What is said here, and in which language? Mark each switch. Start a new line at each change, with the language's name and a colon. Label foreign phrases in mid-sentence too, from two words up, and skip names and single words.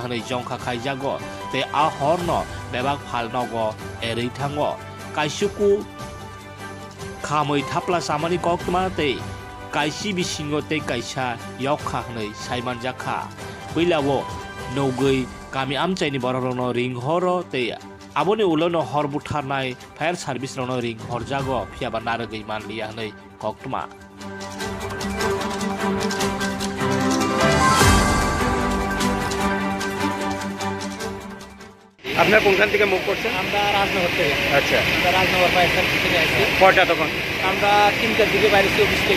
Kok Borok: hanai jongkha khaijago te a horno bebak phalnogo erei thango kaisuku khamui thapla samani koktma te kaisi bisingo te kaisa yokha hanai saiman jakha builawo nogei kami amchaini bororno ring horo te aboni ulono hor butharnai
English: fire service
Kok Borok: rono ring horjago phiaba narogei manliya hanai koktma
Bangla: আপনার কোনখান থেকে মুভ করছেন? আমরা রাজনগর থেকে। আচ্ছা, আমরা রাজনগর ফায়ার সার্ভিস থেকে আসছি। কয়টা তখন? আমরা 3টার দিকে বাইরেছি অফিস থেকে।